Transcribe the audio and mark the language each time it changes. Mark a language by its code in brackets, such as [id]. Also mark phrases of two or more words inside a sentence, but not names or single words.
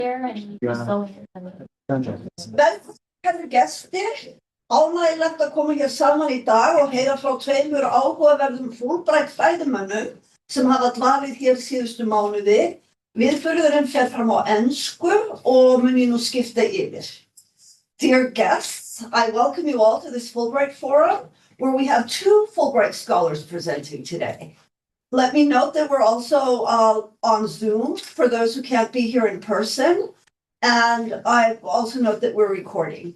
[is] Kæru gestir, ánægilegt að koma hér saman í dag og heyra frá tveimur áhugaverðum Fulbright fræðimönnum sem hafa dvalið hér síðustu mánuði. Viðburðurinn fer fram á ensku og mun ég nú skipta yfir. [en] Dear guests, I welcome you all to this Fulbright Forum where we have two Fulbright scholars presenting today. Let me note that we're also on Zoom for those who can't be here in person. And I also note that we're recording.